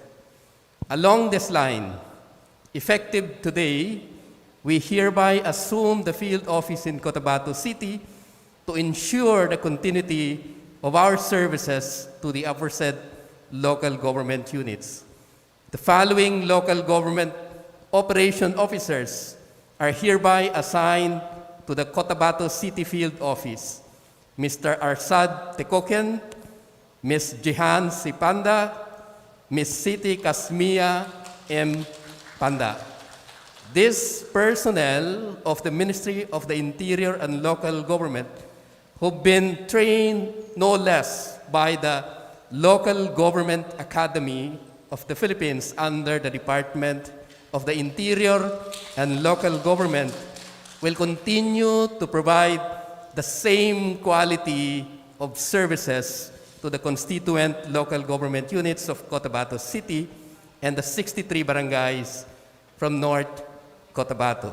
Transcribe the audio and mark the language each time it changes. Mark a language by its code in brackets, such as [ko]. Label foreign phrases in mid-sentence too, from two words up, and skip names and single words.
[en] Along this line, effective today, we hereby assume the field office in Cotabato City to ensure the continuity of our services to the aforesaid local government units. The following local government operation officers are hereby assigned to the Cotabato City field office: Mr. Arsad Tekoken, Ms. Jihan Sipanda, Ms. Siti Kasmia M. Panda. These personnel of the Ministry of the Interior and Local Government who've been trained no less by the Local Government Academy of the Philippines under the Department of the Interior and Local Government will continue to provide the same quality of services to the constituent local government units of Cotabato City and the 63 barangays from North Cotabato.